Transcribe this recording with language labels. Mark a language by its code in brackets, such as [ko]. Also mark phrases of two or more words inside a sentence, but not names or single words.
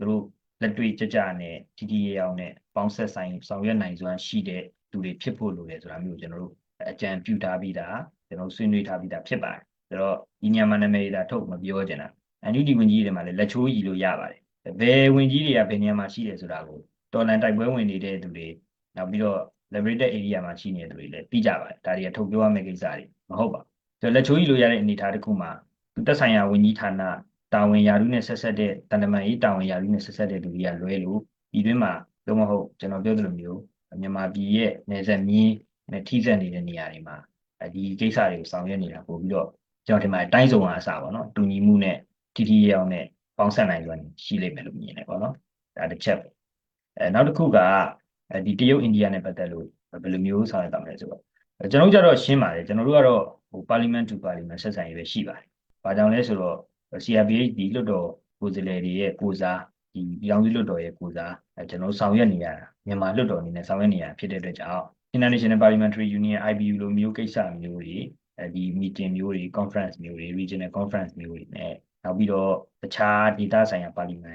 [my] တို့လက်တွေ့ကြကြနဲ့တီတီရအောင်နဲ့ပေါင်းဆက်ဆိုင်ဆောင်ရွက်နိုင်စွမ်းရှိတဲ့သူတွေဖြစ်ဖို့လိုတယ်ဆိုတာမျိုးကျွန်တော်တို့အကြံပြုထားပြီးတာကျွန်တော်ဆွေးနွေးထားပြီးတာဖြစ်ပါတယ်ဆိုတော့ဒီညမှာနာမည်ဒါထုတ်မပြောချင်တာNUG ဝင်ကြီးတွေမှာလည်းလက်ချိုးကြီးလို့ရပါတယ်ဘယ်ဝင်ကြီးတွေကဘယ်နေရာမှာရှိတယ်ဆိုတာကိုတော်လန်တိုက်ပွဲဝင်နေတဲ့သူတွေနောက်ပြီးတော့ [en] liberated area [my] မှာရှိနေတဲ့သူတွေလည်းသိကြပါတယ်ဒါတွေကထုတ်ပြောရမယ့်ကိစ္စတွေမဟုတ်ပါဘူးဆိုတော့လက်ချိုးကြီးလို့ရတဲ့ အနေအထားတစ်ခုမှာသက်ဆိုင်ရာဝင်ကြီးဌာနတာဝန်ရာထူးနဲ့ဆက်ဆက်တဲ့တန်တမာရေးတာဝန်ရာထူးနဲ့ဆက်ဆက်တဲ့သူတွေကလွဲလို့ဒီတွင်းမှာတော့မဟုတ်ကျွန်တော်ပြောသလိုမျိုးမြန်မာပြည်ရဲ့နယ်စပ်မြင်းနဲ့ထိစပ်နေတဲ့နေရာတွေမှာဒီကိစ္စတွေကိုဆောင်ရွက်နေတာပို့ပြီးတော့ကျွန်တော်ဒီမှာတိုင်းစုံအစားပေါ့နော်တူညီမှုနဲ့တီတီရအောင်နဲ့ပေါင်းဆက်နိုင်စွမ်းရှိလိမ့်မယ်လို့မြင်တယ် ပေါ့နော်ဒါတစ်ချက်ပဲနောက်တစ်ခုကဒီတရုတ်အိန္ဒိယနဲ့ပတ်သက်လို့ဘယ်လိုမျိုးဆောင်ရွက်တာမလဲဆိုတော့ကျွန်တော်တို့ကြတော့ရှင်းပါတယ်ကျွန်တော်တို့ကတော့ [en] parliament to parliament [my] ဆက်ဆံရေးပဲရှိပါတယ်။ဘာကြောင့်လဲဆိုတော့ CRPH ဒီလွှတ်တော်ကိုယ်စားလှယ်တွေရဲ့ကိုစားဒီပြည်ထောင်စုလွှတ်တော်ရဲ့ကိုစားကျွန် တော်ဆောင်ရွက်နေရတာမြန်မာလွှတ်တော်အနေနဲ့ဆောင်ရွက်နေရဖြစ်တဲ့အတွက်ကြောင့် International Parliamentary Union IPU လိုမျိုးကိစ္စမျိုးတွေဒီ meeting မျိုးတွေ conference မျိုးတွေ [en] regional conference [my] မျိုးတွေနဲ့နောက်ပြီးတော့တခြားဒေသဆိုင်ရာ parliament